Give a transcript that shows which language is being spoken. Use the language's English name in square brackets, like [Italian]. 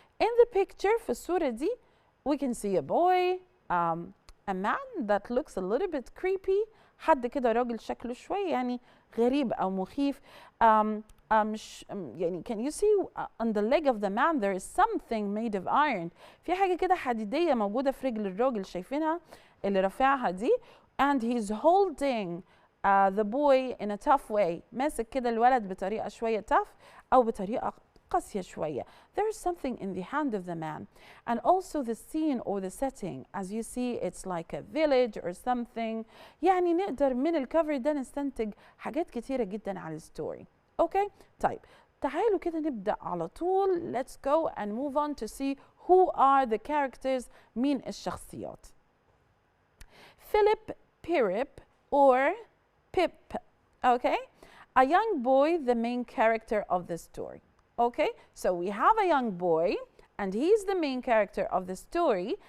[English] In the picture [Arabic] في الصورة دي [English] we can see a boy, a man that looks a little bit creepy. [Arabic] حد كده راجل شكله شوية يعني غريب أو مخيف. مش يعني [English] can you see on the leg of the man there is something made of iron. [Arabic] في حاجة كده حديدية موجودة في رجل الراجل شايفينها اللي رافعها دي. [English] and he's holding the boy in a tough way. [Arabic] ماسك كده الولد بطريقة شوية tough أو بطريقة قاسية شوية. [English] There is something in the hand of the man. And also the scene or the setting. As you see it's like a village or something. [Arabic] يعني نقدر من الكفر ده نستنتج حاجات كتيرة جدا على الستوري. اوكي طيب تعالوا كده نبدأ على طول. [English] Let's go and move on to see who are the characters. [Arabic] مين الشخصيات؟ Philip, Pirip or Pip. [English] Okay, a young boy, the main character of the story. Okay, so we have a young boy and he's the main character of the story.